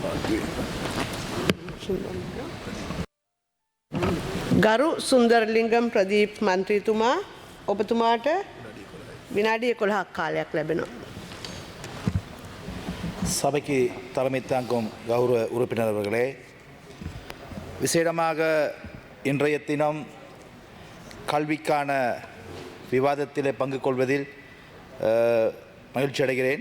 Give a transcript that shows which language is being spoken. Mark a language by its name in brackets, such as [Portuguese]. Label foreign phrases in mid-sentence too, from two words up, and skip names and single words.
[Sinhala] ගරු සුන්දරලිංගම් ප්‍රදීප් මන්ත්‍රීතුමා ඔබතුමාට විනාඩි 11ක් කාලයක් ලැබෙනවා. [Tamil] சபைக்கு தலைமை தாங்கும் கௌரவ உறுப்பினர் அவர்களே, விசேடமாக இன்றைய தினம் கல்விக்கான விவாதத்தில் பங்கு கொள்வதில் மகிழ்ச்சி அடைகிறேன்.